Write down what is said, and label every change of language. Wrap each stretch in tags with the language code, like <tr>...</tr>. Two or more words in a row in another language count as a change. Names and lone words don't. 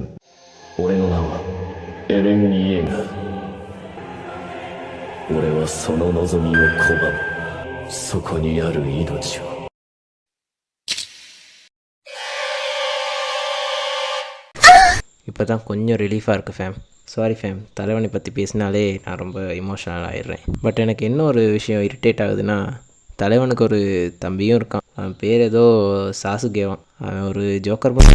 <ja>俺の名はエレン・イエーガー。俺はその望みを拒む。そこにある命を。</ja> <ta>இப்போ தான் கொஞ்சம் ரிலீஃபாக இருக்குது ஃபேம்.</ta> <en>sorry fam,</en> <ta>தலைவனை பற்றி பேசினாலே நான் ரொம்ப இமோஷனல் ஆகிடுறேன். பட் எனக்கு என்ன ஒரு விஷயம் இரிட்டேட் ஆகுதுன்னா, தலைவனுக்கு ஒரு தம்பியும் இருக்கான். அவன் பேர் ஏதோ சாசுகேவான். அவன் ஒரு ஜோக்கர் பண்ண.</ta>